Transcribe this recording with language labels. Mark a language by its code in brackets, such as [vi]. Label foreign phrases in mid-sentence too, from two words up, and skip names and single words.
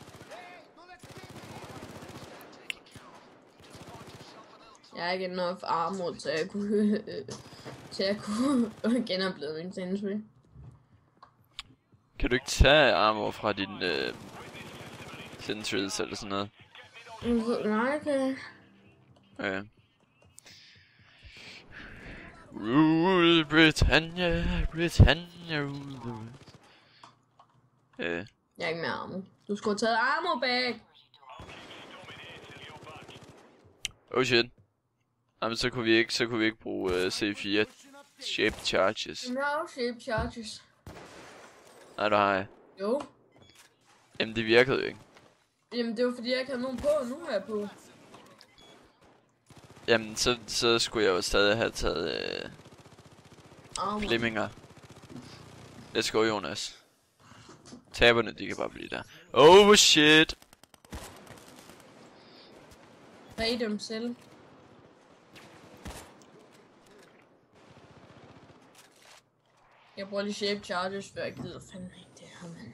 [da] Jeg er ikke [en] enough armor [da] til at kunne genopleve min sentry. Kan du ikke tage armor fra din sentries eller sådan noget? Nej, okay. Okay. [en] Rule Britannia, rule the world. [da] Jeg er ikke mere armor. Du skulle have taget [en] armor bag. Oh shit. [da] Jamen så kunne vi ikke bruge C4 [en] shape charges. No shape charges. [da] Nej, du har jeg. Jo. Jamen det virkede jo ikke. Jamen det var fordi jeg ikke havde nogen på, nu er jeg på. Jamen så skulle jeg jo stadig have taget flemminger. [en] Let's go, Jonas. [da] Taberne, de kan bare blive der. [en] Oh shit. [da] Bag dem selv. Jeg bruger lige [en] shape charges, [da] før jeg gider fandme ikke det her, mand.